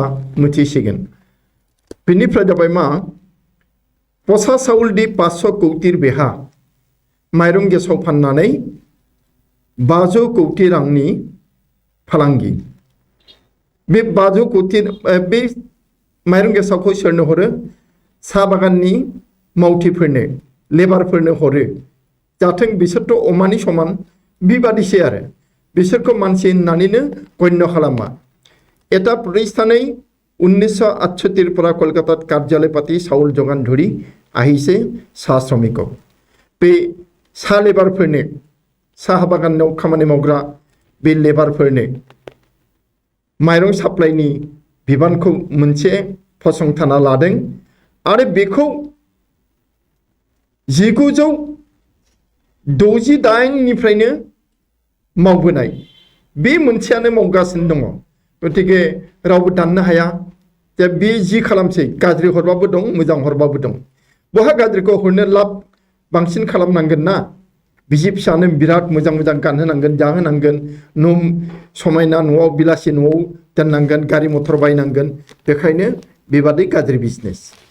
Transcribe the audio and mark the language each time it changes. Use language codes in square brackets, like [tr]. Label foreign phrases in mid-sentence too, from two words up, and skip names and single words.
[brx] मिथिसिगोन बेनिफ्राय जाबाय मा पसा साउलदि 500 कौटिर बेहा माइरं गेसाव फाननानै 500 कौटि रांनि फालांगि बे 500 कौटि बे माइरं गेसावखौ सोरनो हरो साहा बागाननि मावथिफोरनो लेबारफोरनो हरो जाथों बिसोरथ' अमानि समान बेबादिसै आरो बिसोरखौ मानसि होननानैनो गण्य खालामा [as] এটা প্ৰতিষ্ঠানেই 1968 পৰা কলকাতাত কাৰ্যালয় পাতি চাউল যোগান ধৰি আহিছে চাহ শ্ৰমিকক [brx] बे साहा लेबारफोरनो साहा बागानाव खामानि मावग्रा बे लेबारफोरनो माइरं साप्लाइनि बिबानखौ मोनसे फसंथाना लादों आरो बेखौ 1968 निफ्रायनो मावबोनाय बे मोनसेयानो मावगासिनो दङ गतिके रावबो दाननो हाया जे बे जि खालामसै गाज्रि हरबाबो दं मोजां हरबाबो दं बहा गाज्रिखौ हरनो लाब बांसिन खालामनांगोन ना बिसि फिसानो बिराद मोजां मोजां गानहोनांगोन जाहोनांगोन न' समायना न'आव बिलासि न'आव दोननांगोन गारि मथर बायनांगोन बेखायनो बेबादि गाज्रि बिजनेस